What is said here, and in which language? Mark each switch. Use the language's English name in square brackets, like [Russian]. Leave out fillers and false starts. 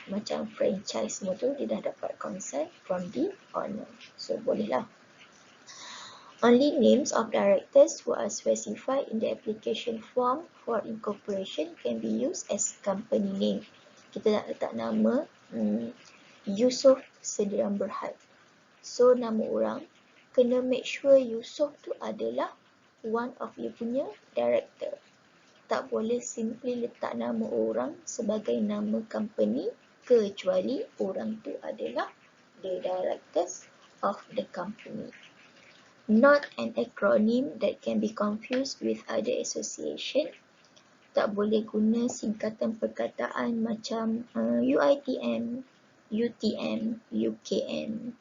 [Malay] Macam franchise semua tu dia dah dapat consent [English] from the owner. [Malay] So boleh lah. [English] Only names of directors who are specified in the application form for incorporation can be used as company name. [Malay] Kita nak letak nama Yusof Sediram Berhad. So nama orang kena make sure Yusof tu adalah [English] one of you [Malay] punya director. Tak boleh simply letak nama orang sebagai nama company kecuali orang tu adalah [English] the directors of the company. Not an acronym that can be confused with other association. [Malay] Tak boleh guna singkatan perkataan macam UITM, UTM, UKM.